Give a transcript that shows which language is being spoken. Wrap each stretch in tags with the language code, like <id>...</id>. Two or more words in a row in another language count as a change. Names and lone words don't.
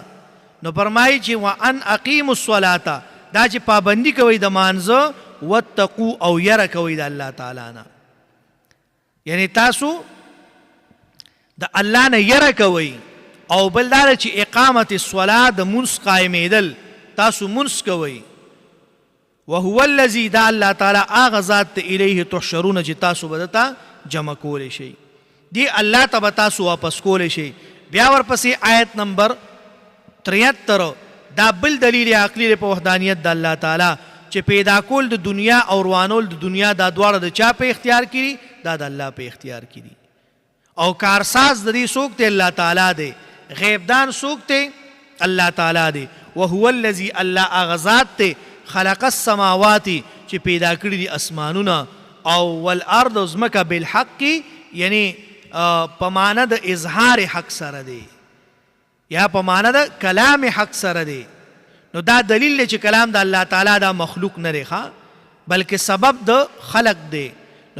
<ps>نو فرمایي چې</ps> <ar>وان اقیموا الصلاة،</ar> <ps>دا چې پابندي کوئ د مانځه، واتقوا او یره کوئ د الله تعالی نه، یعنی تاسو د الله نه یره کوئ. او بل دا چې اقامت الصلاة د منځ قایمېدل، تاسو منځ کوئ.</ps> <ar>وهو الذي،</ar> <ps>دا الله تعالی هغه ذات ته</ps> <ar>الیه تحشرون</ar> <ps>چې تاسو به دته جمع کولی شئ، دی الله ته به تاسو واپس کولی شئ. بیا ورپسې آیت نمبر 73 دا بل دلیل عقلی په وحدانیت د الله تعالی چې پیدا کول د دنیا او روانول د دنیا دا دواړه د چا په اختیار کړي؟ دا د الله په اختیار کړي. او کارساز د دې څوک دی؟ الله تعالی دی. غیبدان څوک دی؟ الله تعالی دی. وهو الذي، الله هغه ذات دی</ps> <ar>خلق السماوات</ar> <ps>چې پیدا کړي دي اسمانونه او والارض ځمکه بالحق، یعنی په معنی د اظهار حق سره دی یا په معنی د کلام حق سره دی. نو دا دلیل دی چې کلام د الله تعالی دا مخلوق نه دی بلکې سبب د خلق دی.</ps>